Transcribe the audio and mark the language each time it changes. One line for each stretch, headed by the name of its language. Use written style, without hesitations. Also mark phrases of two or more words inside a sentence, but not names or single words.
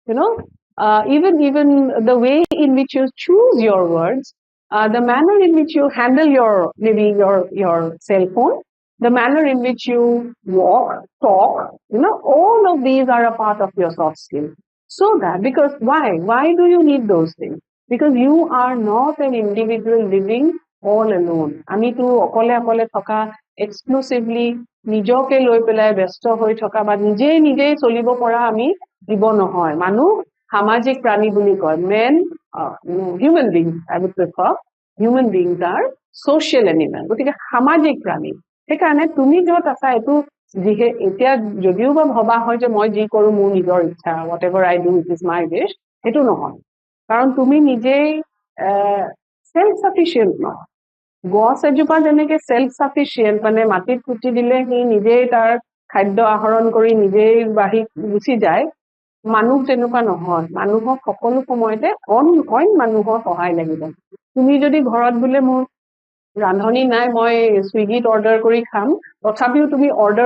English: even the way in which you choose your words the manner in which you handle your cell phone the manner in which you walk talk all of these are a part of your soft skills so that because why do you need those things because you are not an individual living all
Assamese: alone আমিতো অকলে অকলে থকা এক্সক্লুসিভলি নিজকে লৈ পেলাই ব্যস্ত হৈ থকা বা নিজেই চলিব পৰা আমি জীৱ নহয় মানুহ সামাজিক প্ৰাণী বুলি কয়
English: men human beings I would prefer human beings are social animal
Assamese: গতিকে সামাজিক প্ৰাণী সেইকাৰণে তুমি য'ত আছা এইটো যিহে এতিয়া যদিও বা ভবা হয় যে মই যি কৰো মোৰ নিজৰ ইচ্ছা
English: whatever I do it is my wish
Assamese: সেইটো নহয় কাৰণ তুমি নিজেই
English: self sufficient
Assamese: নহয় গছ এজোপা যেনেকে
English: self sufficient
Assamese: মানে মাটিত পুতি দিলে সি নিজেই তাৰ খাদ্য আহৰণ কৰি নিজেই বাঢ়ি গুচি যায় মানুহ তেনেকুৱা নহয় মানুহক সকলো সময়তে অইন মানুহৰ সহায় লাগিব তুমি যদি ঘৰত বোলে মোৰ ৰান্ধনি নাই মই সুইগিত অৰ্ডাৰ কৰি খাম তথাপিও তুমি অৰ্ডাৰ